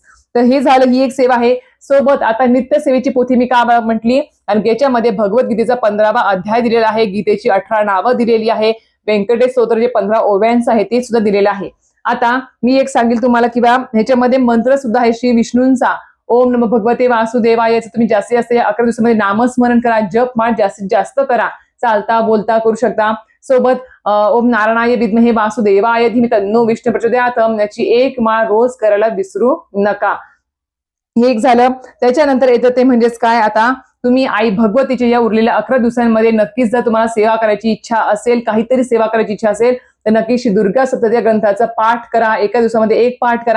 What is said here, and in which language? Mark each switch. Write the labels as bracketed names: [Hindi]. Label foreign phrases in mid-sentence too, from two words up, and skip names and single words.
[Marathi] तर हे झालं, ही एक सेवा आहे. सोबत आता नित्य सेवेची पोथी मी का म्हटली, आणि याच्यामध्ये भगवद्गीतेचा 15वा अध्याय दिलेला आहे, गीतेची 18 नावं दिलेली आहे, व्यंकटेश स्तोत्र जे 15 ओव्यांचं आहे ते सुद्धा दिलेलं आहे. आता मी एक सांगेल तुम्हाला की ह्याच्यामध्ये मंत्र सुद्धा आहे श्री विष्णूंचा. [Sanskrit] ओम नमो भगवते वासुदेवाय, [Marathi] याचं तुम्ही जास्तीत जास्त 11 दिवसामध्ये नामस्मरण करा, जप माळ जास्तीत जास्त करा, चालता बोलता करू शकता. [Sanskrit] सोबत ओम नारायणाय विद्महे वासुदेवाय धीमहि तन्नो विष्णु प्रचोदयात्, [Marathi] याची 1 माळ रोज करायला विसरू नका. हे एक झालं. त्याच्यानंतर येतं ते म्हणजेच काय, आता तुम्ही आई भगवतीच्या या उरलेल्या 11 दिवसांमध्ये नक्कीच जर तुम्हाला सेवा करायची इच्छा असेल, काहीतरी सेवा करायची इच्छा असेल, तर नक्की श्री दुर्गा सप्तशती या ग्रंथाचा पाठ करा. एका दिवसामध्ये 1 पाठ करा.